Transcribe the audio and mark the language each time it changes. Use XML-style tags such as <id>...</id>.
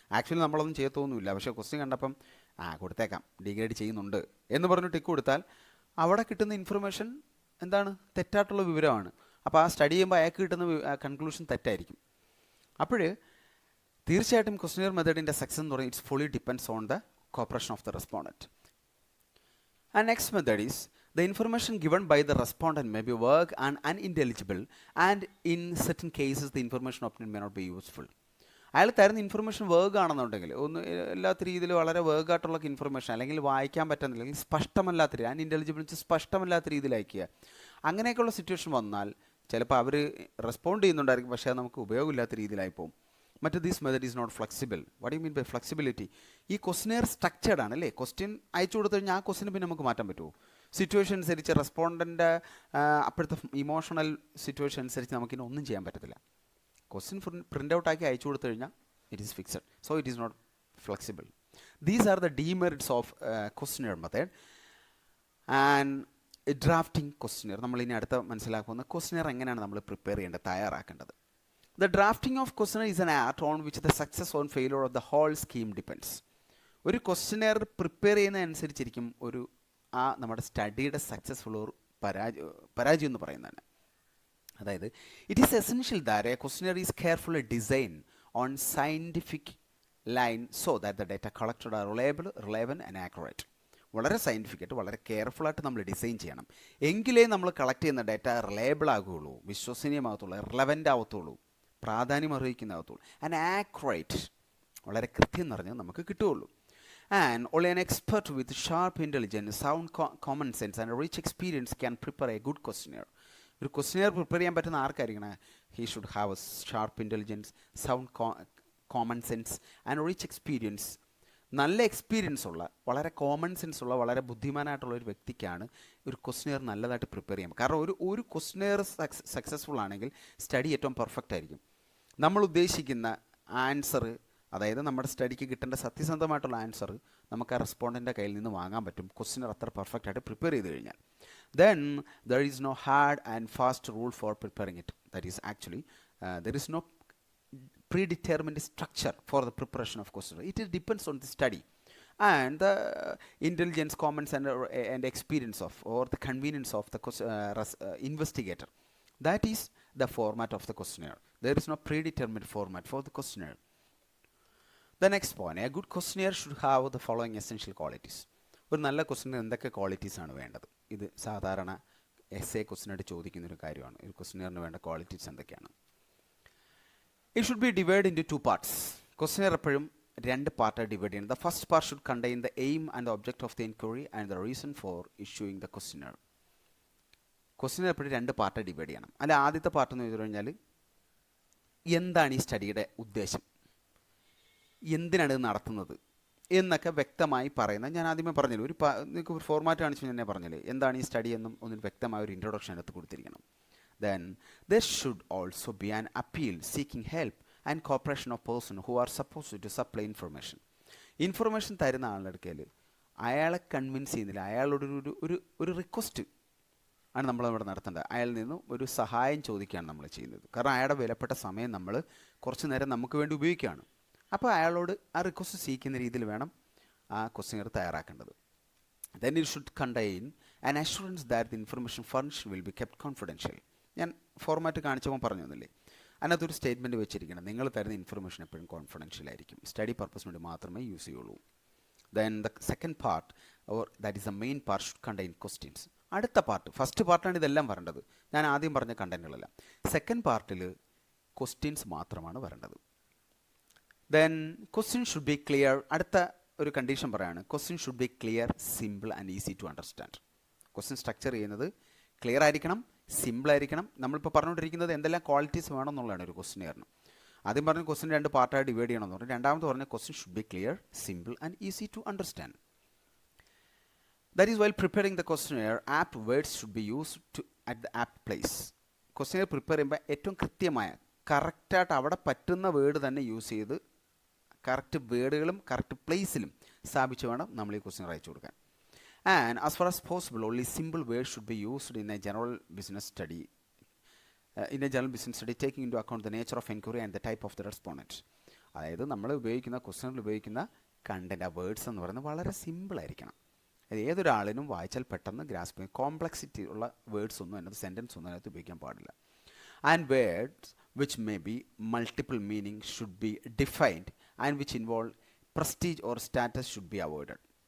<ml>Actually നമ്മളൊന്നും ചെയ്യത്തൊന്നുമില്ല. പക്ഷേ question കണ്ടപ്പം കൊടുത്തേക്കാം ഡീഗ്രേഡ് ചെയ്യുന്നുണ്ട് എന്ന് പറഞ്ഞ് ടിക്ക് കൊടുത്താൽ അവിടെ കിട്ടുന്ന ഇൻഫർമേഷൻ എന്താണ്? തെറ്റായിട്ടുള്ള വിവരമാണ്. അപ്പോൾ ആ സ്റ്റഡി ചെയ്യുമ്പോൾ അയാൾക്ക് കിട്ടുന്ന കൺക്ലൂഷൻ തെറ്റായിരിക്കും. അപ്പോൾ തീർച്ചയായിട്ടും ക്വസ്റ്റ്യനെയർ മെത്തേഡിൻ്റെ സക്സസ് എന്ന് പറയുന്നത്</ml> <en>It's fully depends on the cooperation of the respondent. And next method is the information given by the respondent may be vague and unintelligible, and in certain cases the information obtained may not be useful.</en> <ml>അയാൾ തരുന്ന information vague ആണെന്നുണ്ടെങ്കിൽ എല്ലാത്ത രീതിയിൽ വളരെ വേഗായിട്ടുള്ള information അല്ലെങ്കിൽ വായിക്കാൻ പറ്റുന്നില്ല, അല്ലെങ്കിൽ സ്പഷ്ടമല്ലാത്ത രീതി, അൺഇൻ്റലിജിബിൾ സ്പഷ്ടമല്ലാത്ത രീതിയിൽ അയക്കുക, അങ്ങനെയൊക്കെയുള്ള സിറ്റുവേഷൻ വന്നാൽ ചിലപ്പോൾ അവർ റെസ്പോണ്ട് ചെയ്യുന്നുണ്ടായിരിക്കും, പക്ഷേ അത് നമുക്ക് ഉപയോഗമില്ലാത്ത രീതിയിലായി പോകും.</ml> <en>മറ്റ് this method is not flexible. What you mean by flexibility? ഈ questionnaire structured ആണ് അല്ലേ?</en> <ml>ക്വസ്റ്റ്യൻ അയച്ചു കൊടുത്തു കഴിഞ്ഞാൽ ആ ക്വസ്റ്റിന് പിന്നെ നമുക്ക് മാറ്റാൻ പറ്റുമോ? സിറ്റുവേഷൻ അനുസരിച്ച് റെസ്പോണ്ടൻ്റെ അപ്പോഴത്തെ ഇമോഷണൽ സിറ്റുവേഷൻ അനുസരിച്ച് നമുക്കിനി ഒന്നും ചെയ്യാൻ പറ്റത്തില്ല. ക്വസ്റ്റ്യൻ പ്രിൻ്റ് ഔട്ട് ആക്കി അയച്ചു കൊടുത്തു കഴിഞ്ഞാൽ</ml> <en>It is fixed. So it is not flexible. These are the demerits of questionnaire method.</en> <ml>And drafting questionnaire, നമ്മളിനി അടുത്ത മനസ്സിലാക്കുന്ന ക്വസ്റ്റനെയർ എങ്ങനെയാണ് നമ്മൾ പ്രിപ്പയർ ചെയ്യേണ്ടത്, തയ്യാറാക്കേണ്ടത്.</ml> <en>The drafting of questionnaire is an art on which the success or failure of the whole scheme depends.</en> <ml>ഒരു questionnaire prepare ചെയ്യുന്നതനുസരിച്ചിരിക്കും നമ്മുടെ സ്റ്റഡിയുടെ successful or പരാജയം എന്ന് പറയുന്നതാണ്.</ml> <en>അതായത് it is essential that a questionnaire is carefully design on scientific line so that the data collected are reliable, relevant and accurate.</en> <ml>വളരെ സയൻറ്റിഫിക്കായിട്ട് വളരെ കെയർഫുള്ളായിട്ട് നമ്മൾ design ചെയ്യണം. എങ്കിലേ നമ്മൾ കളക്ട് ചെയ്യുന്ന ഡേറ്റ റിലയബിൾ ആകുകയുള്ളൂ, വിശ്വസനീയമാകത്തുള്ളൂ, റിലവൻ്റ് ആവത്തുള്ളൂ, പ്രാധാന്യം അർഹിക്കുന്നതാകത്തുള്ളൂ, ആൻഡ് ആക്യുറേറ്റ്, വളരെ കൃത്യം നിറഞ്ഞ് നമുക്ക് കിട്ടുകയുള്ളൂ.</ml> <en>And only an expert with sharp intelligence, sound common sense and rich experience can prepare a good questionnaire.</en> <ml>ഒരു ക്വസ്റ്റനെയർ പ്രിപ്പയർ ചെയ്യാൻ പറ്റുന്ന ആർക്കായിരിക്കണം?</ml> <en>He should have a sharp intelligence, sound common sense and rich experience.</en> <ml>നല്ല experience ഉള്ള, വളരെ common sense ഉള്ള, വളരെ ബുദ്ധിമാനായിട്ടുള്ള ഒരു വ്യക്തിക്കാണ് ഒരു ക്വസ്റ്റനെയർ നല്ലതായിട്ട് പ്രിപ്പയർ ചെയ്യാം. കാരണം ഒരു ക്വസ്റ്റനെയർ സക്സസ്ഫുൾ ആണെങ്കിൽ സ്റ്റഡി ഏറ്റവും പെർഫെക്റ്റ് ആയിരിക്കും. നമ്മൾ ഉദ്ദേശിക്കുന്ന ആൻസർ, അതായത് നമ്മുടെ സ്റ്റഡിക്ക് കിട്ടേണ്ട സത്യസന്ധമായിട്ടുള്ള ആൻസർ നമുക്ക് ആ റെസ്പോണ്ടൻ്റെ കയ്യിൽ നിന്ന് വാങ്ങാൻ പറ്റും, ക്വസ്റ്റനെയർ അത്ര പെർഫെക്റ്റ് ആയിട്ട് പ്രിപ്പയർ ചെയ്ത് കഴിഞ്ഞാൽ.</ml> <en>Then there is no hard and fast rule for preparing it. That is actually there is no predetermined structure for the preparation of questionnaire. It depends on the study and the intelligence, common sense and experience of, or the convenience of the investigator. That is the format of the questionnaire. There is no predetermined format for the questionnaire. The next point, a good questionnaire should have the following essential qualities.</en> <ml>ഒരു നല്ല question എന്തൊക്കെ qualities ആണ് വേണ്ടത്? ഇത് സാധാരണ SA ക്വസ്റ്റ്യനായിട്ട് ചോദിക്കുന്നൊരു കാര്യമാണ്. ഒരു ക്വസ്റ്റ്യനറിന് വേണ്ട ക്വാളിറ്റീസ് എന്തൊക്കെയാണ്?</ml> <en>It should be divided into two parts.</en> <ml>Questionnaire എപ്പോഴും രണ്ട് പാർട്ടായി ഡിവൈഡ് ചെയ്യണം.</ml> <en>The first part should contain the aim and the object of the inquiry and the reason for issuing the questionnaire.</en> <ml>Questionnaire എപ്പോഴും രണ്ട് പാർട്ടായി divide ചെയ്യണം. അല്ല, ആദ്യത്തെ part എന്ന് ചോദിച്ചു കഴിഞ്ഞാൽ എന്താണ് ഈ സ്റ്റഡിയുടെ ഉദ്ദേശം, എന്തിനാണ് ഇത് നടത്തുന്നത് എന്നൊക്കെ വ്യക്തമായി പറയുന്നത്. ഞാൻ ആദ്യമേ പറഞ്ഞില്ല, നിങ്ങൾക്ക് ഒരു ഫോർമാറ്റ് കാണിച്ചു ഞാൻ പറഞ്ഞില്ലേ, എന്താണ് ഈ സ്റ്റഡി എന്നും ഒന്നിന് വ്യക്തമായ ഒരു ഇൻട്രൊഡക്ഷൻ എടുത്ത് കൊടുത്തിരിക്കണം.</ml> <en>Then there should also be an appeal seeking help and cooperation of person who are supposed to supply information.</en> <ml>Information തരുന്ന ആളുടെ അടുക്കൽ അയാളെ കൺവിൻസ് ചെയ്യുന്നില്ല, അയാളോട് ഒരു റിക്വസ്റ്റ് ആണ് നമ്മളിവിടെ നടത്തേണ്ടത്. അയാളിൽ നിന്നും ഒരു സഹായം ചോദിക്കുകയാണ് നമ്മൾ ചെയ്യുന്നത്. കാരണം അയാളുടെ വിലപ്പെട്ട സമയം നമ്മൾ കുറച്ച് നേരം നമുക്ക് വേണ്ടി ഉപയോഗിക്കുകയാണ്. അപ്പോൾ അയാളോട് ആ റിക്വസ്റ്റ് സ്വീകരിക്കുന്ന രീതിയിൽ വേണം ആ questionnaire തയ്യാറാക്കേണ്ടത്.</ml> <en>Then it should contain an assurance that the information furnished will be kept confidential.</en> <ml>ഞാൻ ഫോർമാറ്റ് കാണിച്ചപ്പോൾ പറഞ്ഞു തന്നില്ലേ, അതിനകത്തൊരു സ്റ്റേറ്റ്മെൻറ്റ് വെച്ചിരിക്കണം, നിങ്ങൾ തരുന്ന ഇൻഫർമേഷൻ എപ്പോഴും കോൺഫിഡൻഷ്യൽ ആയിരിക്കും, സ്റ്റഡി പർപ്പസിന് വേണ്ടി മാത്രമേ യൂസ് ചെയ്യുള്ളൂ.</ml> <en>Then the second part or that is the main part should contain questions.</en> <ml>അടുത്ത പാർട്ട്, ഫസ്റ്റ് പാർട്ടാണ് ഇതെല്ലാം വരേണ്ടത്, ഞാൻ ആദ്യം പറഞ്ഞ കണ്ടൻറ്റുകളെല്ലാം. സെക്കൻഡ് പാർട്ടിൽ ക്വസ്റ്റ്യൻസ് മാത്രമാണ് വരേണ്ടത്.</ml> <en>Then question should be clear.</en> <ml>അടുത്ത ഒരു കണ്ടീഷൻ പറയാണ്,</ml> <en>Question should be clear, simple and easy to understand.</en> <ml>Question structure ചെയ്യുന്നത് ക്ലിയർ ആയിരിക്കണം, സിമ്പിൾ ആയിരിക്കണം. നമ്മളിപ്പോൾ പറഞ്ഞുകൊണ്ടിരിക്കുന്നത് എന്തെല്ലാം ക്വാളിറ്റീസ് വേണമെന്നുള്ളതാണ് ഒരു ക്വസ്റ്റ്യനെയറിന്. ആദ്യം പറഞ്ഞ ക്വസ്റ്റ്യൻ രണ്ട് പാർട്ടായി ഡിവൈഡ് ചെയ്യണമെന്ന് പറഞ്ഞു. രണ്ടാമത് പറഞ്ഞ</ml> <en>Question should be clear, simple and easy to understand. That is while preparing the questionnaire apt words should be used to at the apt place.</en> <ml>Questionnaire prepare ചെയ്യുമ്പോൾ ഏറ്റവും കൃത്യമായ, കറക്റ്റായിട്ട് അവിടെ പറ്റുന്ന വേർഡ് തന്നെ യൂസ് ചെയ്ത് കറക്റ്റ് വേർഡുകളും കറക്റ്റ് പ്ലേസിലും സ്ഥാപിച്ച് വേണം നമ്മൾ ഈ ക്വസ്റ്റ്യൻ അയച്ചു കൊടുക്കാൻ.</ml> <en>And as far as possible, only simple words should be used in a general business study. Taking into account the nature of inquiry and the type of the respondent.</en> <ml>അതായത് നമ്മൾ ഉപയോഗിക്കുന്ന ക്വസ്റ്റ്യനിൽ ഉപയോഗിക്കുന്ന കണ്ടൻറ്റ്, ആ words എന്ന് പറയുന്നത് വളരെ simple ആയിരിക്കണം. അത് ഏതൊരാളിനും വായിച്ചാൽ പെട്ടെന്ന് ഗ്രാസ്പ് ചെയ്യും. കോംപ്ലക്സിറ്റി ഉള്ള വേർഡ്സ് ഒന്നും അതിനകത്ത്, സെൻറ്റൻസ് ഒന്നും അതിനകത്ത് ഉപയോഗിക്കാൻ പാടില്ല.</ml> <en>And words which may be multiple meaning should be defined and which involve prestige or status should be avoided.</en>